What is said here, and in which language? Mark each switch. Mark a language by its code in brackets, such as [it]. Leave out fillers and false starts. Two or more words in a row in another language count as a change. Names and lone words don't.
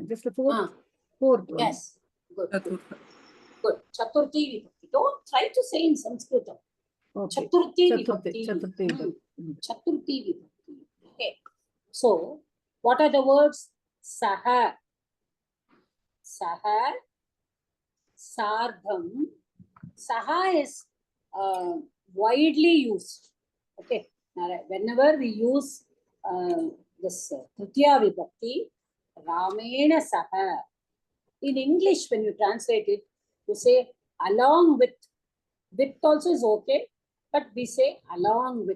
[en] Just the fourth one. Yes. Good. Chaturtha. [sa] Good. Chaturthi Vibhakti. [en] Don't try to say in Sanskrit. Okay. Chaturthi Chaturthi. Vibhakti. Chaturthi. [sa] Chaturthi Vibhakti. [en] Okay. So, what are the words? [sa] Saha. Saha. Sardham. [en] Saha is widely used. Okay. Whenever we use this [sa] Tritiya Vibhakti, Ramena Saha. [en] In English, when you translate it, you say along with. With also is okay, but we say along with.